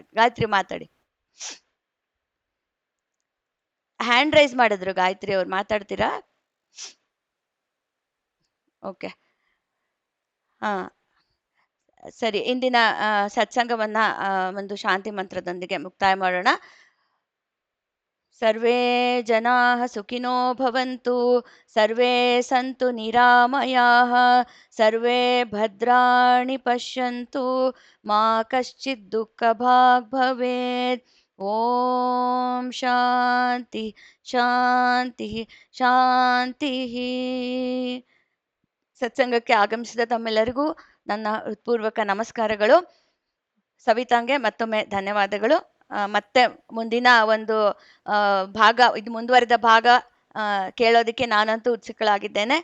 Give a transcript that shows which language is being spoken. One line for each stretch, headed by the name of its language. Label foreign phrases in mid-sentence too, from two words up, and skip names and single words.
Kannada: ಗಾಯತ್ರಿ ಮಾತಾಡಿ.
English: hand raise
Kannada: ಮಾಡಿದ್ರು ಗಾಯತ್ರಿ ಅವ್ರು. ಮಾತಾಡ್ತೀರಾ? ಓಕೆ. ಹಾ ಸರಿ. ಇಂದಿನ ಸತ್ಸಂಗವನ್ನ ಒಂದು ಶಾಂತಿ ಮಂತ್ರದೊಂದಿಗೆ ಮುಕ್ತಾಯ ಮಾಡೋಣ.
Sanskrit: ಸರ್ವೇ ಜನಾಃ ಸುಖಿನೋ ಭವಂತು, ಸರ್ವೇ ಸಂತು ನಿರಾಮಯಾಃ, ಸರ್ವೇ ಭದ್ರಾಣಿ ಪಶ್ಯಂತು, ಮಾ ಕಶ್ಚಿತ್ ದುಃಖಭಾಗ್ ಭವೇತ್. ಓಂ ಶಾಂತಿ ಶಾಂತಿ ಶಾಂತಿ.
Kannada: ಸತ್ಸಂಗಕ್ಕೆ ಆಗಮಿಸಿದ ತಮ್ಮೆಲ್ಲರಿಗೂ ನನ್ನ ಹೃತ್ಪೂರ್ವಕ ನಮಸ್ಕಾರಗಳು. ಸವಿತಾಂಗೆ ಮತ್ತೊಮ್ಮೆ ಧನ್ಯವಾದಗಳು. ಮತ್ತೆ ಮುಂದಿನ ಒಂದು ಭಾಗ, ಇದು ಮುಂದುವರಿದ ಭಾಗ ಕೇಳೋದಕ್ಕೆ ನಾನಂತೂ ಉತ್ಸುಕಳಾಗಿದ್ದೇನೆ.